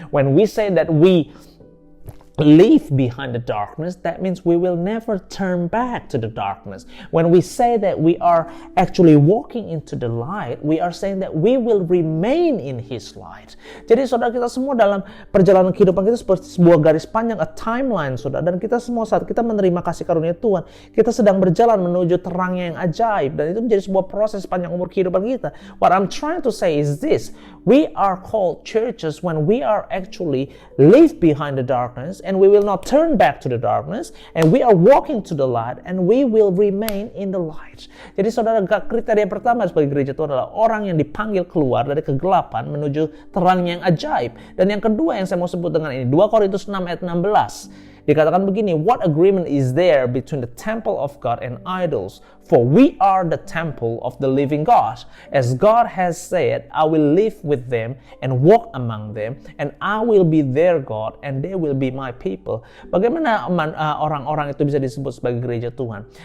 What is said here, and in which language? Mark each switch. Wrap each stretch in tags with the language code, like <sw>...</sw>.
<en>When we say that we leave behind the darkness, that means we will never turn back to the darkness. When we say that we are actually walking into the light, we are saying that we will remain in His light.</en> <id>Jadi saudara, kita semua dalam perjalanan kehidupan kita seperti sebuah garis panjang, a timeline, saudara. Dan kita semua saat kita menerima kasih karunia Tuhan, kita sedang berjalan menuju terangnya yang ajaib. Dan itu menjadi sebuah proses panjang umur kehidupan kita.</id> <en>What I'm trying to say is this: we are called churches when we are actually leave behind the darkness, and we will not turn back to the darkness, and we are walking to the light, and we will remain in the light.</en> <id>Jadi saudara, kriteria pertama sebagai gereja Tuhan adalah orang yang dipanggil keluar dari kegelapan menuju terangnya yang ajaib. Dan yang kedua yang saya mau sebut dengan ini, 2 Korintus 6 ayat 16. Dikatakan begini,</id> <en>what agreement is there between the temple of God and idols? For we are the temple of the living God. As God has said, I will live with them and walk among them, and I will be their God, and they will be my people.</en> <id>Bagaimana orang-orang itu bisa disebut sebagai gereja Tuhan?</id>